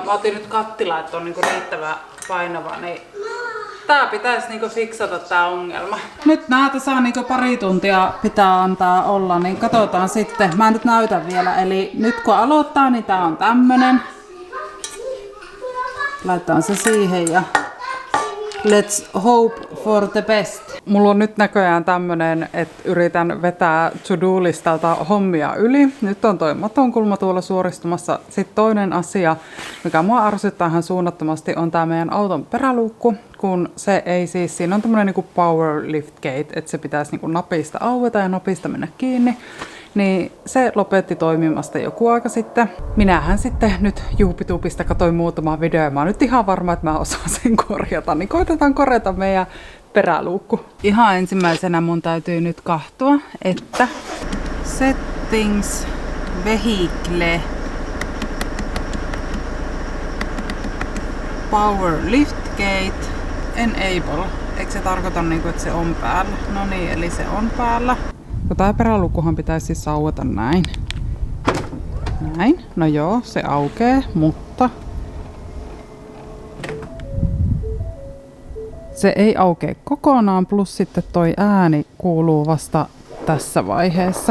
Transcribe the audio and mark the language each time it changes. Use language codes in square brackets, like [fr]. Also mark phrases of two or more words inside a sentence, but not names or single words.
[fi] Mä otin nyt kattila, että on niinku riittävän painava. Niin tää pitäisi niinku fiksata tää ongelma. Nyt näitä saa niinku pari tuntia pitää antaa olla, niin katsotaan sitten. Mä nyt näytän vielä. Eli nyt kun aloittaa, niin tää on tämmönen. Laitetaan se siihen ja [en] let's hope for the best. [fi] Mulla on nyt näköjään tämmönen, että yritän vetää to-do-listalta hommia yli. Nyt on toi matonkulma tuolla suoristumassa. Sitten toinen asia, mikä mua ärsyttää ihan suunnattomasti, on tää meidän auton peräluukku. Kun se ei siis, siinä on tämmönen niinku [en] power lift gate, [fi] että se pitäisi niinku napista aueta ja napista mennä kiinni. Niin se lopetti toimimasta joku aika sitten. Minähän sitten nyt juupitupista katsoin muutamaa videoa ja mä oon nyt ihan varma, että mä osaan sen korjata. Niin koitetaan korjata meidän peräluukku. Ihan ensimmäisenä mun täytyy nyt kahtua, että [en] settings, vehicle, power lift gate, enable. [fi] Eikö se tarkoita niinku, että se on päällä? No niin, eli se on päällä. No tää peräluukkuhan pitäisi siis aueta näin. Näin. No joo, se aukee, mutta se ei aukee kokonaan, plus sitten toi ääni kuuluu vasta tässä vaiheessa.